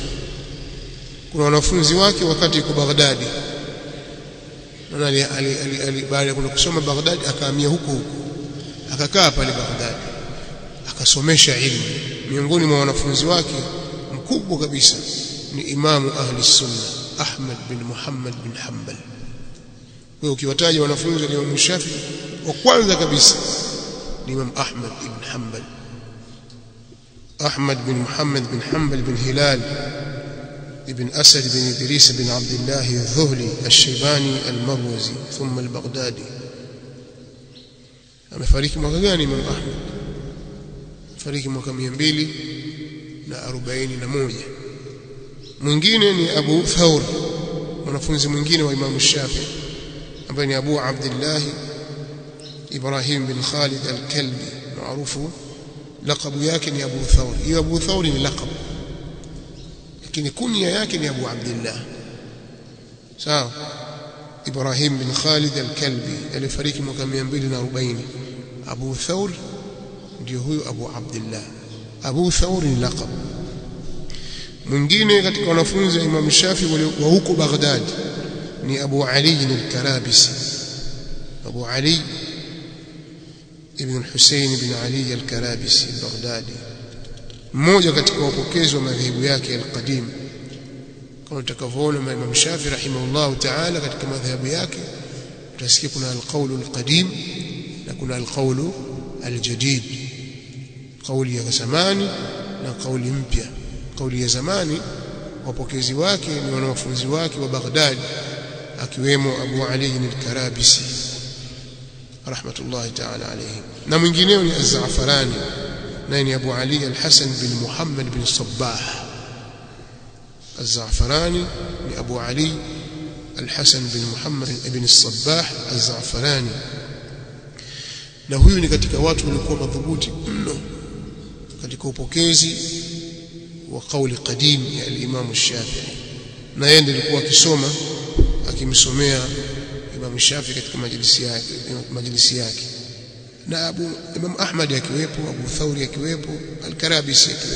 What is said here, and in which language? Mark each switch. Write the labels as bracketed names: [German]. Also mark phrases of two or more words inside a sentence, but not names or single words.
[Swahili] Kuna wanafunzi wake wakati yuko Baghdad, na baada ya kusoma Baghdad akahamia huko akakaa pale Baghdad akasomesha ilmu. Miongoni mwa wanafunzi wake mkubwa kabisa ni Imamu Ahli Sunna Ahmad bin Muhammad bin Hanbal. Kwa ukiwataja wanafunzi wa Imam Shafi'i, wa kwanza kabisa ni Imam Ahmad ibn Hanbal, Ahmad bin Muhammad bin Hanbal bin Hilal ibn Asad bin Idris bin Abdullah al-Dhuhli al-Shaybani al-Marwazi thumma al-Baghdadi. Amefariki mwaka gani Imam Ahmad? Amefariki mwaka 241. Mwingine ni Abu Thawr, mwanafunzi mwingine wa Imam Shafi'i, ambaye ni Abu Abdullah Ibrahim bin Khalid al-Kalbi maarufu laqabu yake ni Abu Thawr. Hiyo Abu Thawr ni laqab, lakini kunya yake ni Abu Abdullah. Sawa. Ibrahim bin Khalid al-Kalbi alifariki mwaka 240. Abu Thawr ndio huyo Abu Abdullah. Abu Thawr ni laqab. Mwingine katika wanafunzi wa Imam Shafi wa huko Baghdad ni Abu Ali al-Karabisi. Abu Ali ibn al-Husayn ibn Ali al-Karabisi al-Baghdadi, mmoja katika wapokezi wa madhehebu yake al-qadim. Kama tutakavyoona Imam Shafi [Arabic] رحمه الله تعالى [Swahili] katika madhehebu yake utasikia kuna [Arabic] القول القديم [Swahili] na kuna [Arabic] القول الجديد, [Swahili] kauli ya zamani na kauli mpya. Kauli ya zamani wapokezi wake ni wanafunzi wake wa Baghdad, akiwemo Abu Ali al-Karabisi [Arabic] رحمة الله تعالى عليه, [Swahili] na mwingineo ni Az-Za'farani, naye ni Abu Ali al-Hasan bin Muhammad bin Sabbah. Az-Za'farani ni Abu Ali al-Hasan bin Muhammad ibn Sabbah Az-Za'farani, na huyu ni katika watu walikuwa madhubuti mno katika upokezi wa kauli qadim ya al-Imam Shafi'i, na yeye ndiye alikuwa akisoma akimsomea Imam Shafi'i katika majlisi yake, na Imam Ahmad akiwepo, Abu Thawri akiwepo, al-Karabisi akiwepo.